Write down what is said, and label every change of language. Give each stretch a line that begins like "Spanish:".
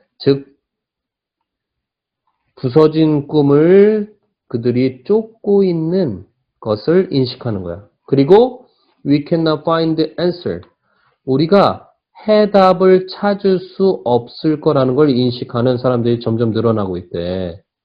Korean: 즉 부서진 꿈을 그들이 쫓고 있는 것을 인식하는 거야. 그리고
English: we cannot find the answer.
Korean: 우리가 해답을 찾을 수 없을 거라는 걸 인식하는 사람들이 점점 늘어나고 있대.